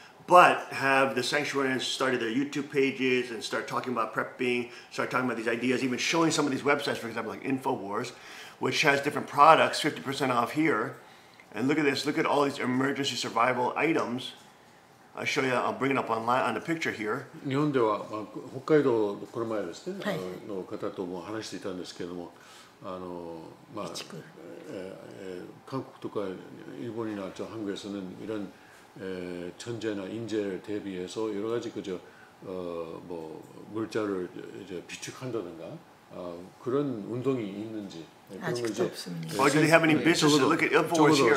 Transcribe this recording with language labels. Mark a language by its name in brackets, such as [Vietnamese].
[English] But have the sanctuarians started their YouTube pages and start talking about prepping, start talking about these ideas, even showing some of these websites, for example, like InfoWars, which has different products, 50% off here. And look at this, look at all these emergency survival items. I'll show you, I'll bring it up online on the picture here. [Japanese] 日本では北海道のこの前ですね、の方とも話していたんですけれども、韓国とか [Korean] 일본이나 저 한국에서는 이런 천재나 인재를 대비해서 여러 가지 뭐 물자를 이제 비축한다든가 그런 운동이 있는지 그런 거 이제 [English] do they have any business to look at InfoWars here?